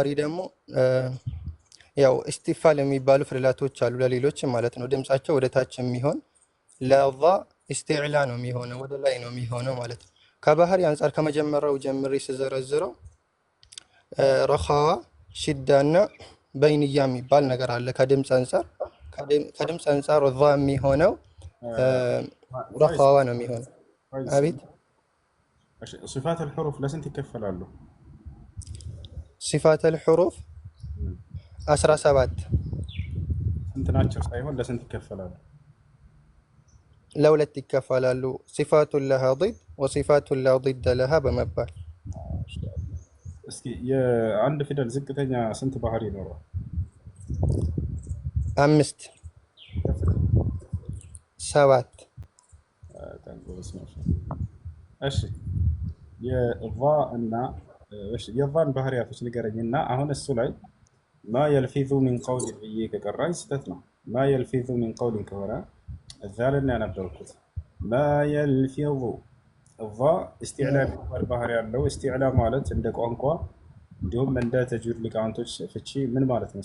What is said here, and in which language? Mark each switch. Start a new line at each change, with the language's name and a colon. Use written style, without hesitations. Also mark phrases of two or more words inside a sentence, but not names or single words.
Amharic: ደግሞ ያው ኢስቲፋል የሚባሉ ፊደላቶች አሉ ለሌሎች ማለት ነው። ድምጻቸው ወደ ታች የሚሆን ለዛ ኢስቲዕላ ነው የሚሆነው፣ ወደ ላይ ነው የሚሆነው ማለት ነው። ከባህሪ አንጻር ከመጀመሪያው ጀምሬ ስዘረዝረው ረኻዋ፣ ሽዳና በይንያ የሚባል ነገር አለ። ከድምፅ አንጻር ዛ የሚሆነው ረኻዋ ነው የሚሆነው። አቤት
Arabic: صفات الحروف
Amharic: ለስንት ይከፈላሉ?
Arabic: صفات الحروف 17
Amharic: ስንት ናቸው ሳይሆን ለስንት ይከፈላሉ? ለሁለት ይከፈላሉ።
Arabic: صفات لها ضد وصفات لا ضد لها
Amharic: በመባል እስኪ የአንድ ፊደል ዝቅተኛ ስንት ባህሪ ይኖረዋል? 5 7 እሺ የቫ እና የቫን ባህሪያቶች ንገረኝና አሁን እሱ ላይ
Arabic: ما يلفظ من قول
Amharic: ብዬ ከቀራኝ ስህተት ነው።
Arabic: ما يلفظ من قول
Amharic: ከሆነ እዛ ልና ያነበርኩት
Arabic: ما يلفظ
Amharic: ቫ እስቲዕላ የሚባል ባህሪ ያለው። እስቲዕላ ማለት እንደ ቋንቋ እንዲሁም እንደ ተጅዊድ ሊቃውንቶች ፍቺ ምን ማለት ነው?